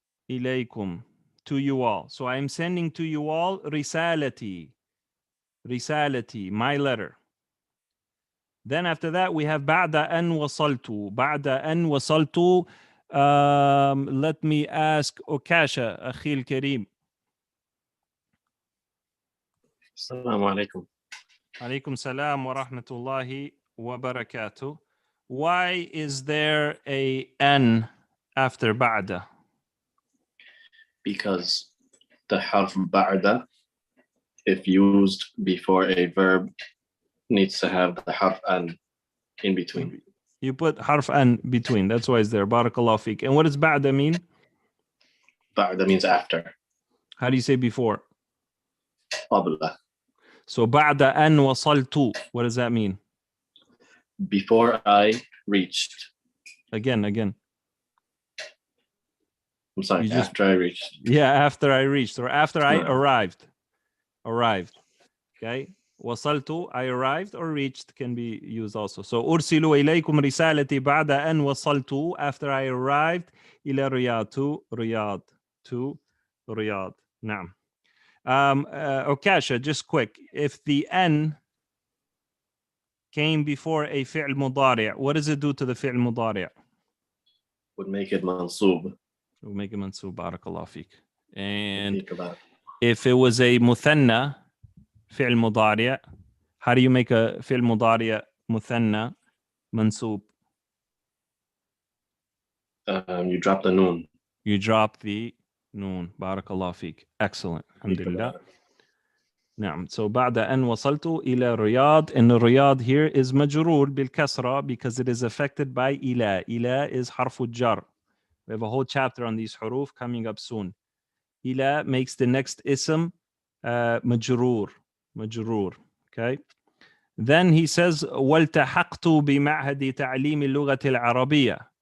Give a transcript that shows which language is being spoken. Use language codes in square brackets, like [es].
[en] Ilaykum. To you all. So I'm sending to you all risalati. Risalati, my letter. Then after that, we have [ar] بعد أن وصلت. بعد أن وصلت. [en] Let me ask Okasha, [ar] أخي الكريم. السلام عليكم. عليكم السلام ورحمة الله وبركاته. [en] Why is there a N after بعد? Because the harf ba'da, if used before a verb, needs to have the harf an in between. You put harf an between. That's why it's there. Barakallahu feek. And what does ba'da mean? Ba'da means after. How do you say before? Qabla. So ba'da an wasaltu. What does that mean? Before I reached. Again. I'm sorry, You just- after I reached. Yeah, after I reached or after I arrived. Okay. وصلت, I arrived, or reached can be used also. [ar] So أرسل إليكم رسالتي بعد أن وصلت, [en] after I arrived [ar] إلى رياض, [en] to Riyadh. نعم. Okasha, just quick. If the N came before a fi'l mudari', what does it do to the fi'l mudari'? Would make it mansub. We'll make it mansub. Barakallahu feek. And Think about it. if it was a muthanna, fi'l mudari', how do you make a fi'l mudari' muthanna mansub? You drop the noon. You drop the noon. Barakallahu feek. Excellent. Alhamdulillah. نعم. So [ar] بعد أن وصلت إلى رياض, [en] and Riyadh here is [ar] مجرور بالكسرة [en] because it is affected by إلى. [ar] إلى is حرف الجر. [en] We have a whole chapter on these huruf coming up soon. إلى makes the next ism مجرور. Okay. Then he says [ar] والتحقت بمعهد تعليم اللغة العربية.